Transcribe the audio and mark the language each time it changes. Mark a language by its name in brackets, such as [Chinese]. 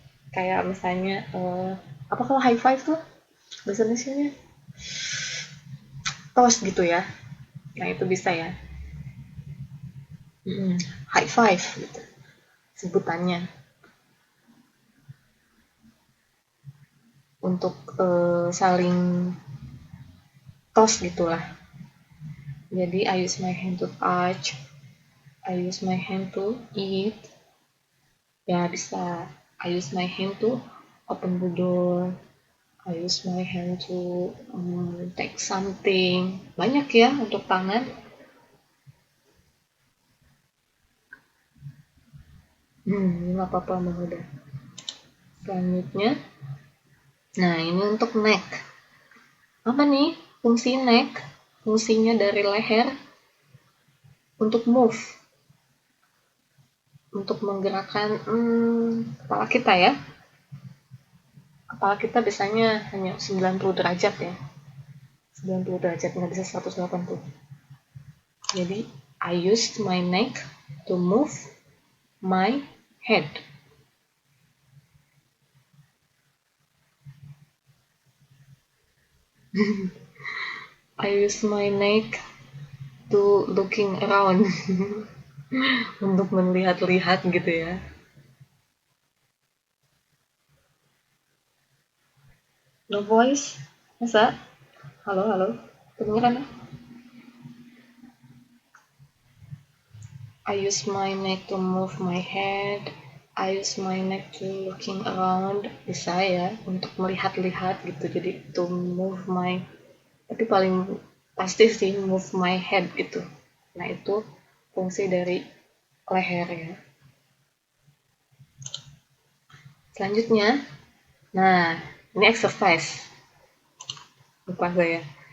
[Indonesian] Kayak misalnya apa kalau high five tuh bahasa Indonesia toast gitu ya. Nah itu bisa ya. High five gitu sebutannya untuk saling toast gitulah. [English] Jadi I use my hand to touch, I use my hand to eat. [Indonesian] Ya bisa. [English] I use my hand to open the door. I use my hand to take something. [Indonesian] Banyak ya untuk tangan. Nggak apa-apa udah. Selanjutnya, nah ini untuk neck. Apa nih fungsi neck? Fungsinya dari leher untuk move, untuk menggerakkan kepala kita ya. Kepala kita biasanya hanya 90 derajat ya. 90 derajat, nggak bisa 180. [English] Jadi, I used my neck to move my head. I use my neck to looking around. [Indonesian] Untuk melihat-lihat gitu ya. [English] No voice? [Indonesian] Masa? Halo, halo. Kedengeran? [English] I use my neck to move my head. I use my neck to looking around. [Indonesian] Bisa ya, untuk melihat-lihat gitu. Jadi [English] to move my, [Indonesian] tapi paling pasti sih [English] move my head [Indonesian] gitu. Nah itu fungsi dari leher ya. Selanjutnya, nah ini exercise. Lupa saya.